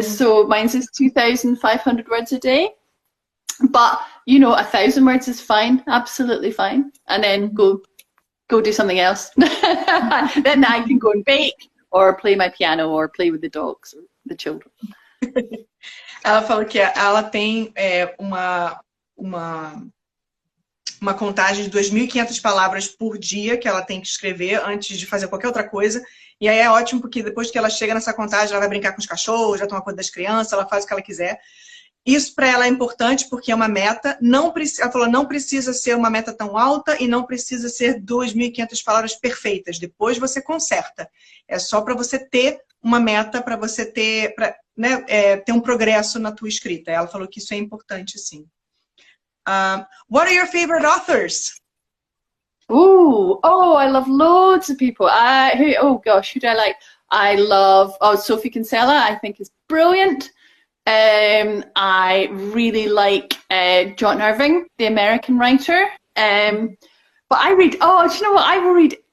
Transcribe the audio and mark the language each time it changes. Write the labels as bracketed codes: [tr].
[en] So mine is 2,500 words a day. But, 1,000 words is fine. Absolutely fine. And then go do something else. Then I can go and bake, or play my piano, or play with the dogs, or the children. [pt] Ela falou que ela tem uma contagem de 2.500 palavras por dia que ela tem que escrever antes de fazer qualquer outra coisa. E aí é ótimo porque depois que ela chega nessa contagem, ela vai brincar com os cachorros, já toma conta das crianças, ela faz o que ela quiser. Isso para ela é importante porque é uma meta. Ela falou, não precisa ser uma meta tão alta e não precisa ser 2.500 palavras perfeitas. Depois você conserta. É só para você ter uma meta, para você ter, ter um progresso na tua escrita. Ela falou que isso é importante, sim. [en] What are your favorite authors? I love loads of people. Who do I like? I love Sophie Kinsella. I think is brilliant. I really like John Irving, the American writer. But I read, do you know what? I will read